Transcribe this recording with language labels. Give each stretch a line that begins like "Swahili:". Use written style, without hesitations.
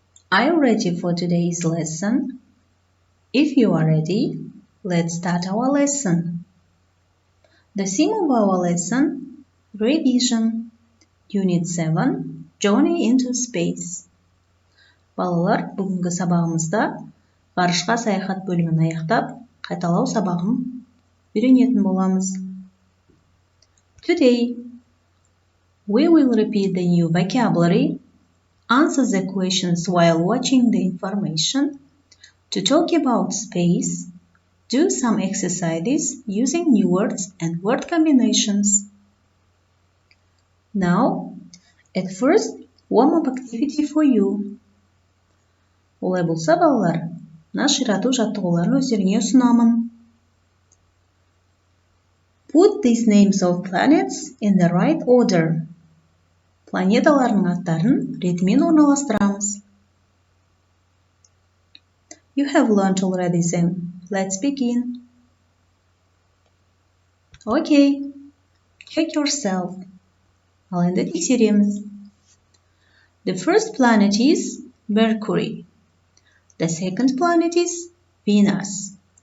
English: Are you ready for today's lesson? If you are ready, let's start our lesson. The theme of our lesson, Revision, Unit 7, Journey into Space.
Kazakh: Балалар, бүгінгі сабағымызда ғарышқа саяхат бөлімін аяқтап, қайталау сабағын үйренетін боламыз.
English: Today, we will repeat the new vocabulary, answer the questions while watching the information, to talk about space, do some exercises using new words and word combinations. Now, at first, warm-up activity for you.
Kazakh: Олай болса, балалар, наширату жаттығуларын өздеріңе ұсынамын.
English: Put these names of planets in the right order.
Kazakh: Планеталардың аттарын ретімен орналастырамыз.
English: You have learned already them. Let's begin. Okay, check yourself.
Kazakh: Ал енді тексереміз.
English: The first planet is Mercury. The second planet is Venus.